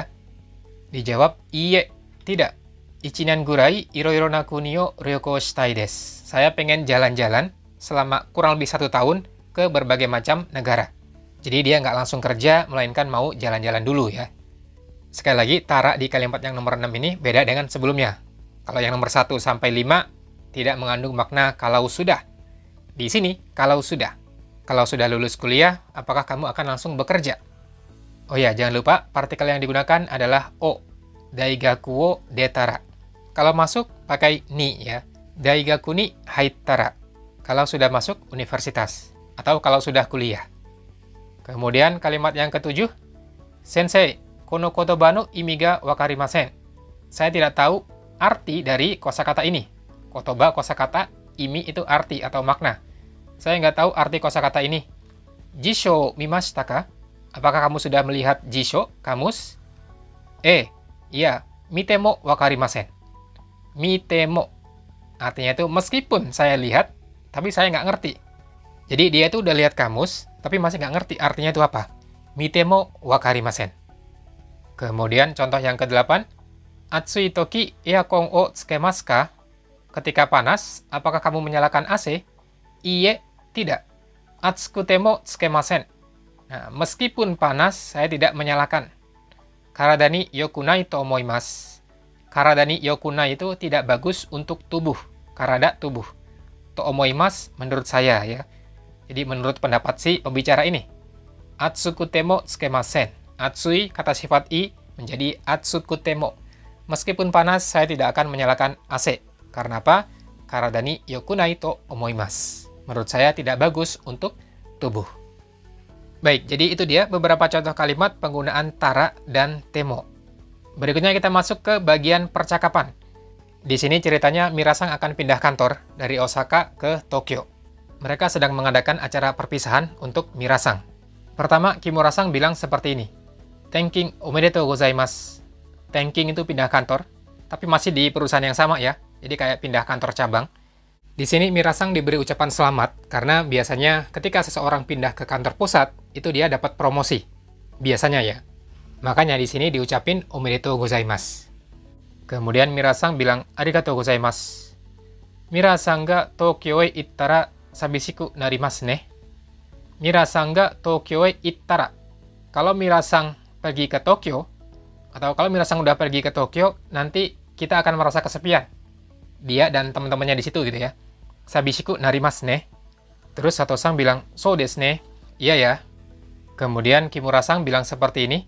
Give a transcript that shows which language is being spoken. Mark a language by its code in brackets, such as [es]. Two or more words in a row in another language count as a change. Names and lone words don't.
[id] Dijawab, iye, tidak. [ja] 1 年ぐらいいろいろな国を旅行したいです。 [id] Saya pengen jalan-jalan selama kurang lebih 1 tahun ke berbagai macam negara. Jadi dia nggak langsung kerja, melainkan mau jalan-jalan dulu ya. Sekali lagi, tara di kalimat yang nomor 6 ini beda dengan sebelumnya. Kalau yang nomor 1 sampai 5 tidak mengandung makna kalau sudah. Di sini, kalau sudah. Kalau sudah lulus kuliah, apakah kamu akan langsung bekerja? Oh ya, jangan lupa partikel yang digunakan adalah o. [ja] 大学を出たら. [id] Kalau masuk, pakai ni ya. [ja] 大学に入ったら. [id] Kalau sudah masuk universitas. Atau kalau sudah kuliah. Kemudian kalimat yang ketujuh, [ja] 先生、この言葉の意味が分かりません. [id] Saya tidak tahu arti dari kosakata ini. Kotoba kosakata, imi itu arti atau makna. Saya nggak tahu arti kosakata ini. [ja] 辞書見ましたか? [id] Apakah kamu sudah melihat jisho, kamus? [ja] Iya, 見ても分かりません. 見ても. [id] Artinya itu meskipun saya lihat, tapi saya nggak ngerti. Jadi dia itu udah lihat kamus, tapi masih nggak ngerti artinya itu apa. [ja] 見ても分かりません. [id] Kemudian contoh yang ke-8. [ja] 暑い時エアコンをつけますか? [id] Ketika panas, apakah kamu menyalakan AC? Iye, tidak. [ja] 暑くてもつけません. [id] Nah, meskipun panas, saya tidak menyalakan. [ja] 体に良くないと思います. 体に良くない [id] itu tidak bagus untuk tubuh. Karada, tubuh. [ja] と思います, [id] menurut saya ya. Jadi menurut pendapat si pembicara ini. [ja] 暑くてもつけません. Atsui, [id] kata sifat i, menjadi [ja] 暑くても. [id] Meskipun panas, saya tidak akan menyalakan AC. Karena apa? [ja] 体に良くないと思います. [id] Menurut saya tidak bagus untuk tubuh. Baik, jadi itu dia beberapa contoh kalimat penggunaan tara dan temo. Berikutnya kita masuk ke bagian percakapan. Di sini ceritanya Mirasang akan pindah kantor dari Osaka ke Tokyo. Mereka sedang mengadakan acara perpisahan untuk Mirasang. Pertama, Kimura-sang bilang seperti ini. [ja] 転勤おめでとうございます. [id] Tenking itu pindah kantor, tapi masih di perusahaan yang sama ya. Jadi kayak pindah kantor cabang. Di sini Mirasang diberi ucapan selamat karena biasanya ketika seseorang pindah ke kantor pusat, itu dia dapat promosi. Biasanya ya. Makanya di sini diucapin [ja] おめでとうございます. [id] Kemudian Mirasang bilang [ja] ありがとうございます. ミラーさんが東京へ行ったら寂しくなりますね. ミラーさんが東京へ行ったら. [id] Kalau Mirasang pergi ke Tokyo, atau kalau Mirasang udah pergi ke Tokyo, nanti kita akan merasa kesepian. Dia dan teman-temannya di situ gitu ya. [ja] 寂しくなりますね. [id] Terus Sato-san bilang, [ja] そうですね. [id] Iya ya. Kemudian Kimura-san bilang seperti ini.